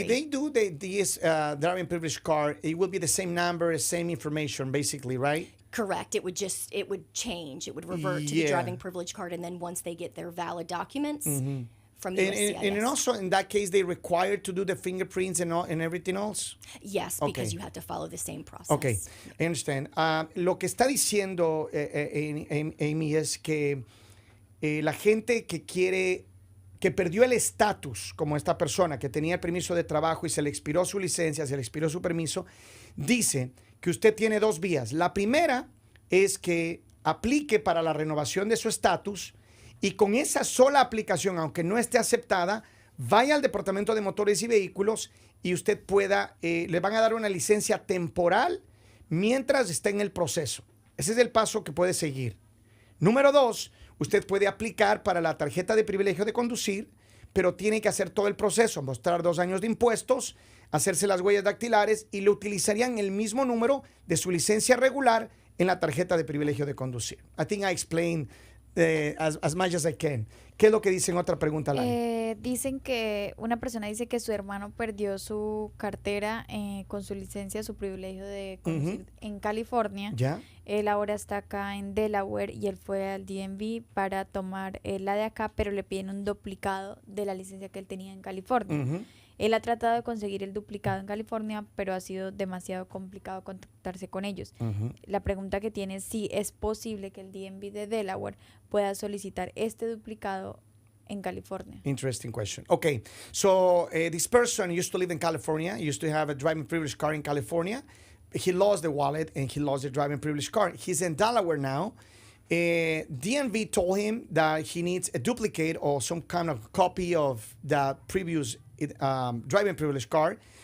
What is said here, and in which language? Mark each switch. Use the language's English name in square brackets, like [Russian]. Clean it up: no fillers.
[English] If they do this driving privilege card, it will be the same number, the same information, basically, right? Correct. It would change. It would revert to the driving privilege card. And then once they get their valid documents from USCIS. And also, in that case, they required to do the fingerprints and everything else? Yes, because you have to follow the same process. Okay, I understand. [Spanish] Lo que está diciendo Amy es que la gente que perdió el estatus, como esta persona que tenía el permiso de trabajo y se le expiró su licencia, se le expiró su permiso, dice que usted tiene dos vías. La primera es que aplique para la renovación de su estatus y con esa sola aplicación, aunque no esté aceptada, vaya al Departamento de Motores y Vehículos y usted le van a dar una licencia temporal mientras está en el proceso. Ese es el paso que puede seguir. Número 2, usted puede aplicar para la tarjeta de privilegio de conducir, pero tiene que hacer todo el proceso, mostrar 2 años de impuestos, hacerse las huellas dactilares y le utilizarían el mismo número de su licencia regular en la tarjeta de privilegio de conducir. [English] I think I explained as much as I can. [Spanish] ¿Qué es lo que dicen? Otra pregunta, Lali. Dicen que una persona dice que su hermano perdió su cartera con su licencia, su privilegio de conducir en California. ¿Ya? Él ahora está acá en Delaware y él fue al DMV para tomar la de acá, pero le piden un duplicado de la licencia que él tenía en California. Él ha tratado de conseguir el duplicado en California, pero ha sido demasiado complicado contactarse con ellos. La pregunta que tiene es si es posible que el DMV de Delaware pueda solicitar este duplicado en California. [English] Interesting question. Okay, so this person used to live in California, used to have a driving privilege card in California. He lost the wallet and he lost the driving privilege card. He's in Delaware now. DMV told him that he needs a duplicate or some kind of copy of the previous driving privilege card.